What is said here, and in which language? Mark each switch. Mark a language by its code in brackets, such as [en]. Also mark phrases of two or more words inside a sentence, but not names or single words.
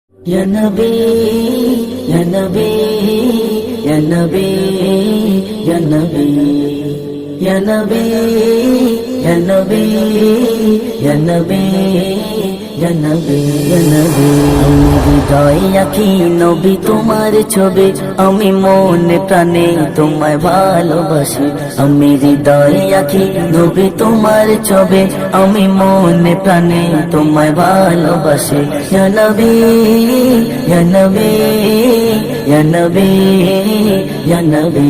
[ar] يا نبي، يا نبي، يا نبي، يا نبي، يا نبي، يا نبي، يا نبي، يا نبي، يا نبي. [bn] আমি হৃদয়ে আঁকি নবী তোমার ছবি, আমি মনে প্রাণে তোমায় ভালোবাসি। আমি হৃদয়ে আঁকি নবী তোমার ছবি, আমি মনে প্রাণে তোমায় ভালোবাসি। [ar] يا نبي، يا نبي، يا نبي، يا نبي.